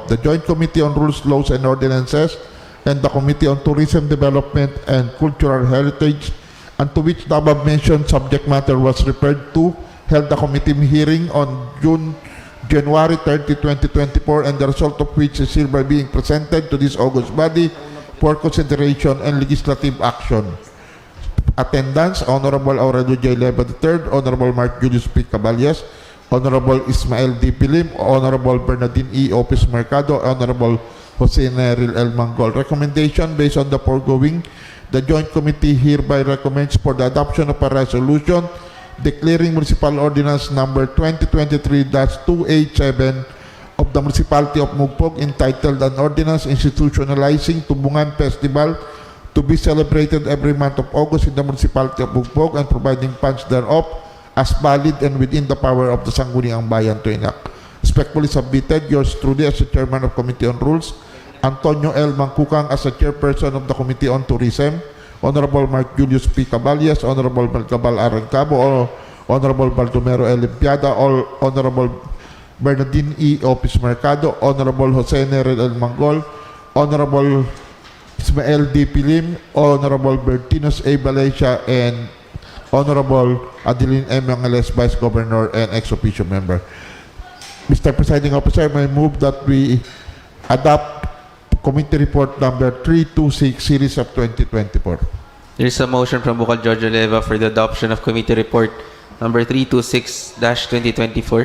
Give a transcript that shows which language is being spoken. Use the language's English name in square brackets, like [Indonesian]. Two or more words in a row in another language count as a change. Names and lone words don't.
[English] The Joint Committee on Rules, Laws, and Ordinances and the Committee on Tourism, Development, and Cultural Heritage, and to which the above-mentioned subject matter was referred to, held a committee hearing on January 30, 2024, and the result of which is hereby being presented to this august body for consideration and legislative action. Attendance: Honorable Aurelio J. Leva III, Honorable Mark Julius P. Caballas, Honorable Ismael D. Pilim, Honorable Bernardine E. Opis Mercado, Honorable Jose Neril L. Mangol. Recommendation: based on the foregoing, the Joint Committee hereby recommends for the adoption of a resolution declaring Municipal Ordinance number 2023-287 of the Municipality of Mogpog, entitled an ordinance institutionalizing Tubungan Festival to be celebrated every month of August in the Municipality of Mogpog and providing funds thereof as valid and within the power of the Sangguniang Bayan to enact. Respectfully submitted, yours truly as the Chairman of Committee on Rules, Antonio L. Mangkukang as the Chairperson of the Committee on Tourism, Honorable Mark Julius P. Caballas, Honorable Malcabal Arancabo, Honorable Baldomero L. Limpiada, Honorable Bernardine E. Opis Mercado, Honorable Jose Nerel L. Mangol, Honorable Ismael D. Pilim, Honorable Bertinos A. Valencia, and Honorable Adeline M. Angeles, Vice Governor and ex-officio member. Mr. Presiding Officer, may move that we adopt Committee Report number 326, Series of 2024. There is a motion from Bukal Jojo Leva for the adoption of Committee Report number 326-2024.